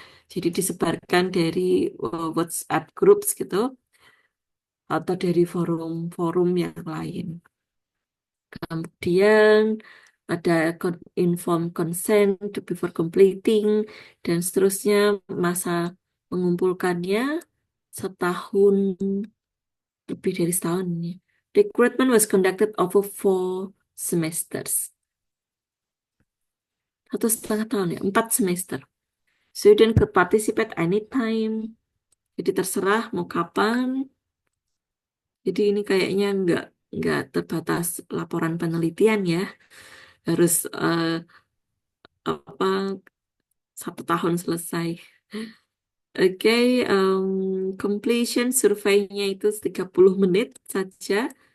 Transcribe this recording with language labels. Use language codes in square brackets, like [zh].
[id] Jadi disebarkan dari WhatsApp groups gitu atau dari forum-forum yang lain. Kemudian ada inform consent before completing dan seterusnya, masa mengumpulkannya setahun, lebih dari setahun ya. [en] Recruitment was conducted over 4 semesters. [id] 1,5 tahun ya, 4 semester. Student could participate anytime. Jadi terserah mau kapan. Jadi ini kayaknya nggak terbatas laporan penelitian ya. Harus apa 1 tahun selesai. Oke, completion surveinya itu 30 menit saja.